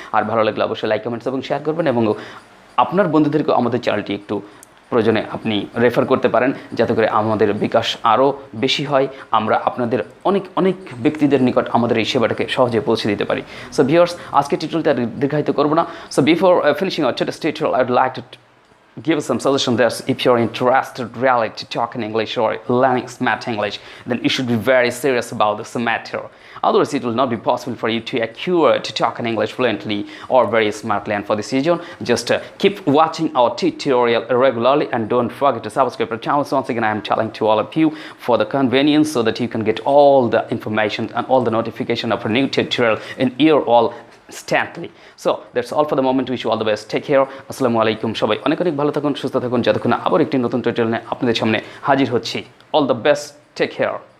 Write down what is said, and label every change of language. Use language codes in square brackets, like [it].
[bn] আর ভালো লাগলে অবশ্যই লাইক, কমেন্টস এবং শেয়ার করবেন, এবং আপনার বন্ধুদেরকে আমাদের চ্যানেলটি একটু প্রয়োজনে আপনি রেফার করতে পারেন, যাতে করে আমাদের বিকাশ আরও বেশি হয়, আমরা আপনাদের অনেক অনেক ব্যক্তিদের নিকট আমাদের এই সেবাটাকে সহজে পৌঁছে দিতে পারি। সো ভিউয়ার্স, আজকে টিউটোরিয়ালটা দীর্ঘায়িত করবো না। [en] So before finishing our today's tutorial, I would like to give some suggestion that if you're interested really to talk in English or learning smart English, then you should be very serious about this matter. Otherwise, it will not be possible for you to acquire to talk in English fluently or very smartly. And for this reason, just keep watching our tutorial regularly, and don't forget to subscribe to our channel. So once again, I am telling to all of you for the convenience, so that you can get all the information and all the notification of a new tutorial in your all instantly. So that's all for the moment. Wish you all the best. Take care. Assalamu alaikum. [bn] সবাই অনেক অনেক ভালো থাকুন, সুস্থ থাকুন, যতক্ষণ আবার একটি নতুন টিউটোরিয়াল নিয়ে আপনাদের সামনে হাজির হচ্ছি। [en] All the best. Take care.